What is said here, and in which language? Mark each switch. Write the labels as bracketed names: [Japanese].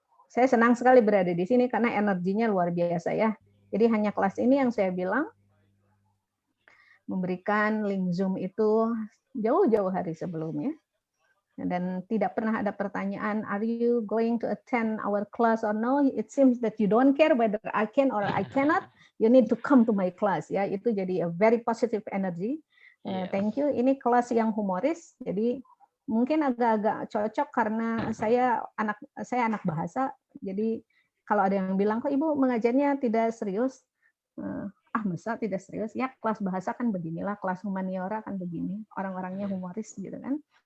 [Indonesian] Saya senang sekali berada di sini karena energinya luar biasa ya. Jadi hanya kelas ini yang saya bilang memberikan link Zoom itu jauh-jauh hari sebelumnya. Dan tidak pernah ada pertanyaan, [English] are you going to attend our class or no? It seems that you don't care whether I can or I cannot. You need to come to my class. Ya, [Indonesian] itu jadi [English] a very positive energy. Thank you. [Indonesian] Ini kelas yang humoris, jadi mungkin agak-agak cocok karena saya anak bahasa. Jadi kalau ada yang bilang kok Ibu mengajarnya tidak serius, masa tidak serius? Ya kelas bahasa kan beginilah, kelas humaniora kan begini, orang-orangnya humoris gitu kan.